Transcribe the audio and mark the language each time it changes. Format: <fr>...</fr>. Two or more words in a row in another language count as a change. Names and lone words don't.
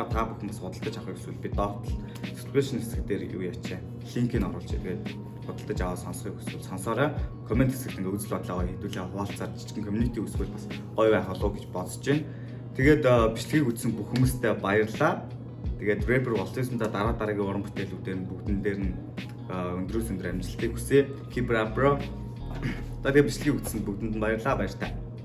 <mn>Та бүхэн бас худалдаж авах эсвэл би доод subscription хэсэг дээр юу яачаа линкийг оруулж иргээд худалдаж аваад сонсохыг хүсвэл сонсоорой. Комент хэсэгт ингээ үзэл бодлоо хэдүүлээ хуваалцаад жижигэн community үүсвэл бас гоё байх болов гэж бодож байна. Тэгээд бичлэгийг үзсэн бүх хүмүүстээ баярлалаа. Тэгээд rapper болсонда дараагийн уран бүтээлүүдээр нь бүгдэн дээр нь өндрөөс өндөр амжилтыг хүсье.</mn> <en>Keep it up bro.</en> <mn>Тэгээд бичлэгийг үзсэн бүгдэнд нь баярлалаа. Баяр таа.</mn>